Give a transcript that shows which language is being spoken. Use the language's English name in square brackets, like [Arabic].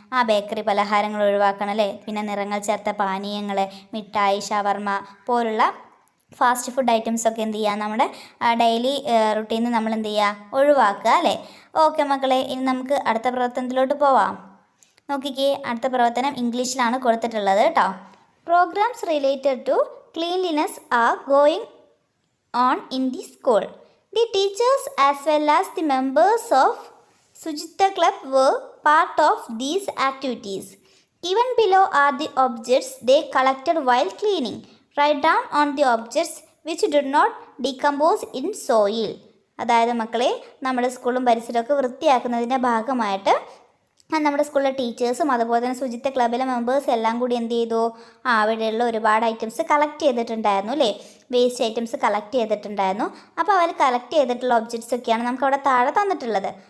[Malayalam] Bakery പലഹാരങ്ങൾ ഒഴിവാക്കണം അല്ലേ. പിന്നെ നിറങ്ങൾ ചേർത്ത പാനീയങ്ങൾ, മിഠായി, ഷവർമ പോലുള്ള ഫാസ്റ്റ് ഫുഡ് ഐറ്റംസ് ഒക്കെ എന്ത് ചെയ്യുക, നമ്മുടെ ഡെയിലി റുട്ടീനിൽ നമ്മൾ എന്ത് ചെയ്യുക, ഒഴിവാക്കുക അല്ലേ. ഓക്കെ മക്കളെ, ഇനി നമുക്ക് അടുത്ത പ്രവർത്തനത്തിലോട്ട് പോവാം. നോക്കിക്കേ, അടുത്ത പ്രവർത്തനം ഇംഗ്ലീഷിലാണ് കൊടുത്തിട്ടുള്ളത് കേട്ടോ. [English] Programs related to cleanliness are going on in the school. The teachers as well as the members of Sujitha Club were part of these activities. Given below are the objects they collected while cleaning. Write down on the objects which do not decompose in soil. [Malayalam] അതായത് മക്കളെ, നമ്മുടെ സ്കൂളും പരിസരമൊക്കെ വൃത്തിയാക്കുന്നതിൻ്റെ ഭാഗമായിട്ട് നമ്മുടെ സ്കൂളിലെ ടീച്ചേഴ്സും അതുപോലെ തന്നെ ശുചിത്വ ക്ലബിലെ മെമ്പേഴ്സ് എല്ലാം കൂടി എന്ത് ചെയ്തു, അവിടെയുള്ള ഒരുപാട് ഐറ്റംസ് കളക്ട് ചെയ്തിട്ടുണ്ടായിരുന്നു അല്ലേ. വേസ്റ്റ് ഐറ്റംസ് കളക്ട് ചെയ്തിട്ടുണ്ടായിരുന്നു. അപ്പോൾ അവർ കളക്ട് ചെയ്തിട്ടുള്ള ഒബ്ജക്ട്സ് ഒക്കെയാണ് നമുക്ക് അവിടെ താഴെ തന്നിട്ടുള്ളത്.